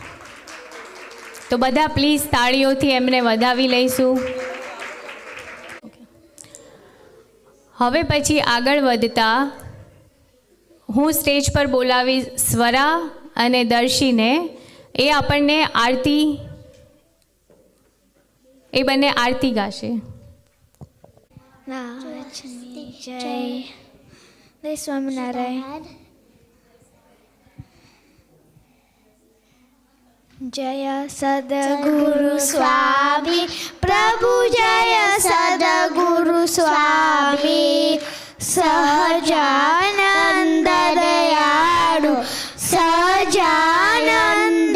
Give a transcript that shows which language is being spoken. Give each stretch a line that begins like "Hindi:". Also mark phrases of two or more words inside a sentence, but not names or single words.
Gujarati: તો બધા પ્લીઝ તાળીઓથી એમને વધાવી લઈશું। હવે પછી આગળ વધતા હું સ્ટેજ પર બોલાવી સ્વરા અને દર્શીને એ આપને આરતી એ બને આરતી ગાશે। જય જય સ્વામીનારાયણ। જય સદ્ગુરુ સ્વામી પ્રભુ જય સદ્ગુરુ સ્વામી સહજાનંદ દયાળુ સહજાનંદ